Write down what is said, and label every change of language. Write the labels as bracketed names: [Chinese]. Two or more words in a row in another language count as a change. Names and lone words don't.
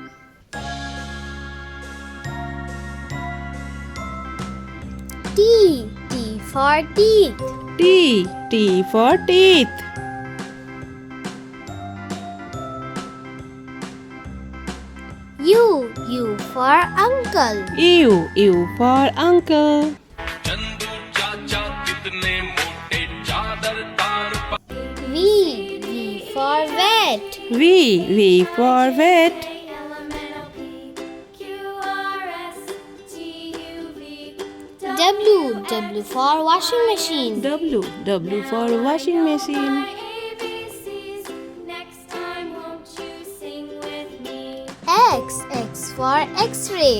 [English] T for teeth. T for teeth. U for uncle. U for uncle. [Hindi] चंदू चाचा कितने मोटे चादर तार [English] V for vet. V for vet. W for washing machine. W for washing machine. X for x-ray.